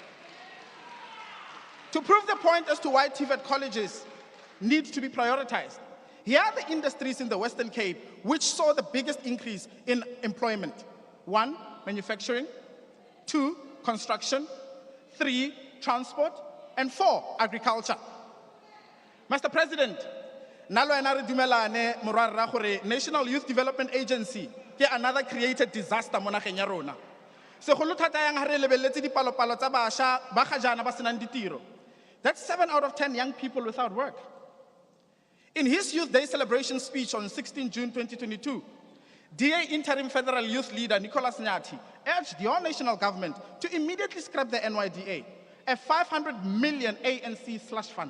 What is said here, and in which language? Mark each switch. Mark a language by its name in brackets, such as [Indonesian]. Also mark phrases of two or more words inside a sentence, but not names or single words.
[English] To prove the point as to why TVET colleges need to be prioritized, here are the industries in the Western Cape which saw the biggest increase in employment. 1, manufacturing. 2, construction. 3, transport. And 4, agriculture. Mr. President, [Tswana] nalo ena re dumelane morara gore National Youth Development Agency ke [English] another created disaster [Tswana] mo nageng ya rona. Segolo thata yang ha re lebeletse dipalopalo tsa bašwa ba ga jana ba senang ditiro. [English] That's 7 out of 10 young people without work. In his Youth Day celebration speech on 16 June 2022, DA Interim Federal Youth Leader Nicholas Nyati urged your national government to immediately scrap the NYDA, a 500 million ANC slush fund.